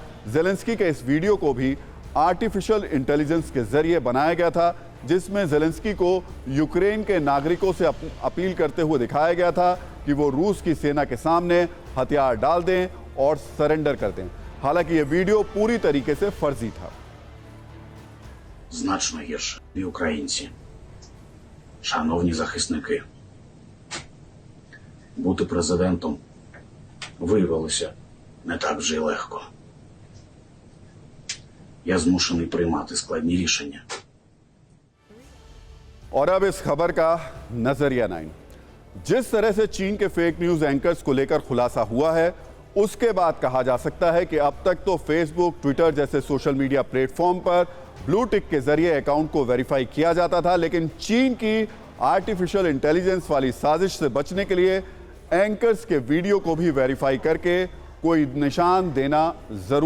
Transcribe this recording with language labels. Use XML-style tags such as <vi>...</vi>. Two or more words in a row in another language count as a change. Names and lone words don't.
<hi>ज़ेलेंस्की के इस वीडियो को भी</hi> <en>artificial intelligence</en> <hi>के जरिए बनाया गया था, जिसमें ज़ेलेंस्की को यूक्रेन के नागरिकों से अपील करते हुए दिखाया गया था कि वो रूस की सेना के सामने हथियार डाल दें और सरेंडर कर दें। हालांकि ये वीडियो पूरी तरीके से फर्जी था।</hi> <uk>Значно гірше. І українці, шановні захисники, бути президентом виявилося не так вже й легко. Я змушений приймати складні рішення.</uk> <hi>और अब इस खबर का नजरिया 9। जिस तरह से चीन के</hi> <en>fake news anchors</en> <hi>को लेकर खुलासा हुआ है, उसके बाद कहा जा सकता है कि अब तक तो फेसबुक, ट्विटर जैसे</hi> <en>social media platform</en> <hi>पर</hi> <en>blue tick</en> <hi>के जरिए अकाउंट को वेरीफाई किया जाता था, लेकिन चीन की</hi> <en>artificial intelligence</en> <hi>वाली साजिश से बचने के लिए एंकर्स के वीडियो को भी वेरीफाई करके कोई निशान देना ज़रूरी हो जाएगा।</hi>